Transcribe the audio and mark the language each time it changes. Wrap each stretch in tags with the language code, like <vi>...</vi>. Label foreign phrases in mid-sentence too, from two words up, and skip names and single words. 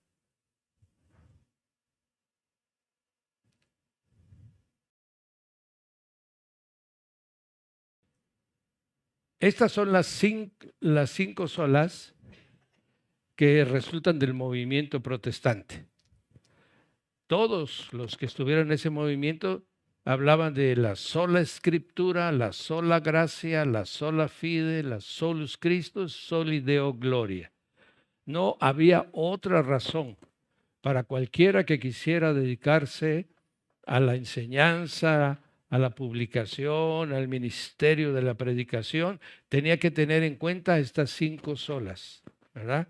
<es>Estas son las cinco solas que resultan del movimiento protestante. Todos los que estuvieron en ese movimiento hablaban de la sola escritura, la sola gracia, la</es> <la>sola fide,</la> <es>la</es> <la>solus Christus, soli Deo gloria.</la> <es>No había otra razón para cualquiera que quisiera dedicarse a la enseñanza, a la publicación, al ministerio de la predicación, tenía que tener en cuenta estas cinco solas, ¿verdad?</es>